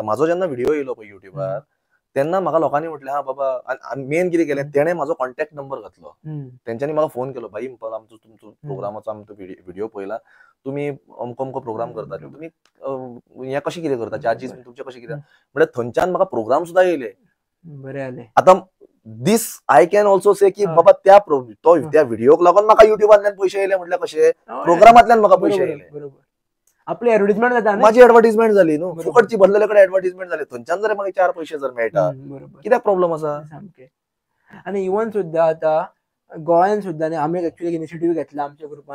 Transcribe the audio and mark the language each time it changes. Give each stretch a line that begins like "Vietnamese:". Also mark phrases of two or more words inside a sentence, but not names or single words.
Konkani: म्हाजो जेन्ना व्हिडिओ येयलो पळय युट्यूबार, तेन्ना म्हाका लोकांनी म्हटलें हा बाबा, मेन कितें केलें, तेणें म्हाजो कॉन्टॅक्ट नंबर घातलो. तेंच्यांनी म्हाका फोन केलो, भाई आमचो तुमचो प्रोग्रामाचो आमचो व्हिडिओ पळयला, तुमी अमको अमको प्रोग्राम करतात, तुमी हें कशें कितें करता, चार्जीस तुमचे कशें कितें. म्हणजे थंयच्यान म्हाका प्रोग्राम सुद्दां येयले. बरें जालें. आतां
English: this I can also say
Konkani: की बाबा त्या व्हिडिओक लागून म्हाका युट्यूबांतल्यान पयशे येयले म्हटल्यार कशें, प्रोग्रामांतल्यान म्हाका पयशे येयले. बरोबर. आपली एडवर्टाइजमेंट जाता, माझी एडवर्टाइजमेंट जाली न्हू, फुकटची भरलेले कडेन एडवर्टाइजमेंट जाली. थंयच्यान जर म्हाका 4 पयशे जर मेळटा, कित्याक प्रॉब्लेम आसा. आनी इवन सुद्दां आतां गोंयान सुद्दां आमी
English: actually initiative
Konkani: घेतला आमच्या ग्रुपान.